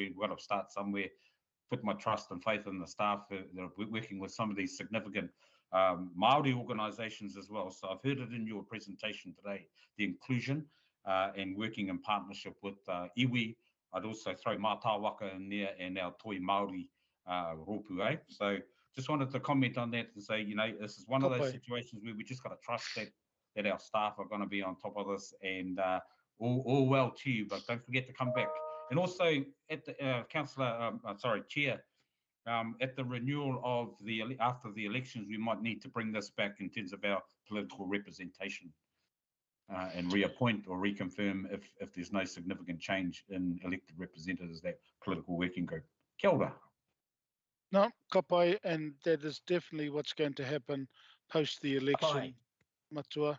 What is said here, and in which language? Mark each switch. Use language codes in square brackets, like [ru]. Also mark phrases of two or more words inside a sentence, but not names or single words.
[en] We've got to start somewhere, put my trust and faith in the staff that are working with some of these significant Māori organisations as well. So I've heard it in your presentation today, the inclusion and working in partnership with iwi. I'd also throw Mātāwaka in there and our [mi] toi Māori rōpu, [en] eh? So just wanted to comment on that and say, you know, this is one of those situations where we just got to trust that our staff are going to be on top of this, and all well to you, but don't forget to come back. And also at the Chair, at the renewal of after the elections, we might need to bring this back in terms of our political representation and reappoint or reconfirm if there's no significant change in elected representatives, that political working group. [mi] Kia ora. No, ka pai, [en] and that is definitely what's going to happen post the election, Matua.